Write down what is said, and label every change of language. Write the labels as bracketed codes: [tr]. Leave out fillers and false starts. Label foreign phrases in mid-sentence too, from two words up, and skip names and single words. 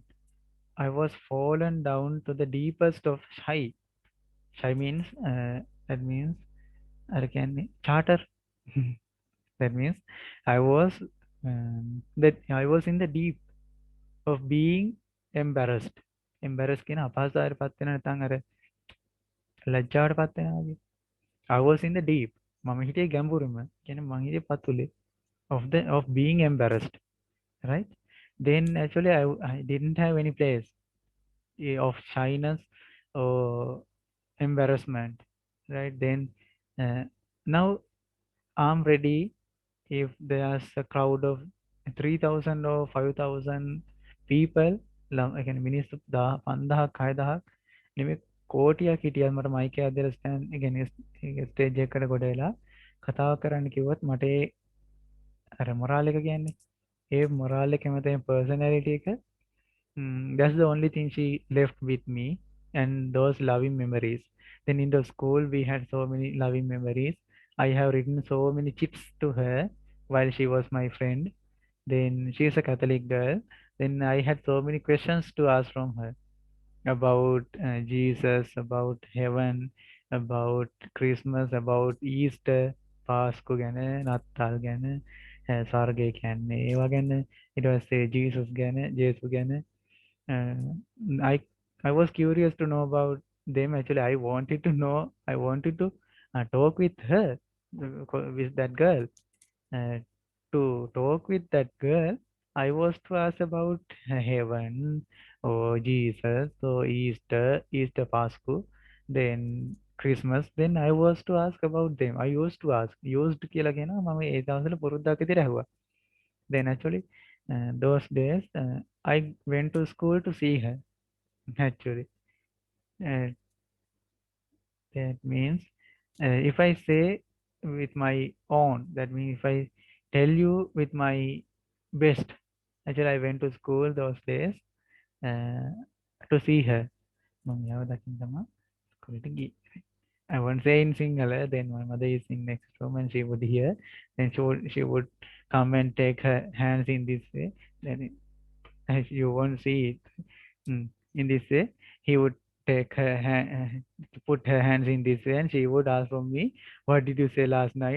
[en] I was fallen down to the deepest of shy. Shy means that means I can charter. That means I was that I was in the deep of being embarrassed. [si] Embarrassed කියන අපහසුතාවයට පත් වෙන නැත්නම් අර ලැජ්ජාවට පත් වෙනවා වගේ. [en] I was in the deep. [si] මම හිටියේ ගැඹුරම. කියන්නේ මං හිටියේ පතුලේ [en] of being embarrassed, right? Then actually I didn't have any place of shyness or embarrassment, right? Then uh, now I'm ready if there's a crowd of 3,000 or 5,000 people, I can [si] මිනිස්සු 5000ක් 6000ක් නෙමෙයි කෝටියක් හිටියත් මට මයික් එකක් දෙලා ස්ටෑන්ඩ් ස්ටේජ් එකකට ගොඩ වෙලා කතාව කරන්න කිව්වොත් මට අර මොරාල් එක කියන්නේ ඒ මොරාල් එක මත personality එක. [en] That's the only thing she left with me, and those loving memories. Then in the school, we had so many loving memories. I have written so many chips to her while she was my friend. Then she is a Catholic girl. Then I had so many questions to ask from her about Jesus, about heaven, about Christmas, about Easter, [si] පාස්කු ගැන, නත්තල් ගැන, සර්ගය කියන්නේ ඒවා ගැන, ඊට පස්සේ ජීසස් ගැන, ජේසු ගැන. [en] I I was curious to know about them. Actually, I wanted to know. I wanted to talk with her, with that girl. Uh, to talk with that girl, I was to ask about heaven or Jesus or Easter Pascu, then Christmas. Then I was to ask about them. I used to ask. [si] Used කියලා කියනවා මම ඒ දවස්වල පුරුද්දක් විදිහට ඇහුවා. [en] Then actually, those days, I went to school to see her. Actually, uh, that means if I say with my own, that means if I tell you with my best, actually I went to school those days uh, to see her. [si] මම යාව දකින්න තමයි ස්කූලට ගියේ. [en] I won't say in Sinhala, then my mother is in next room and she would hear. Then she would come and take her hands in this way. Then you won't see it. In this way, he would take her hand, put her hands in this way, and she would ask from me, "What did you say last night?"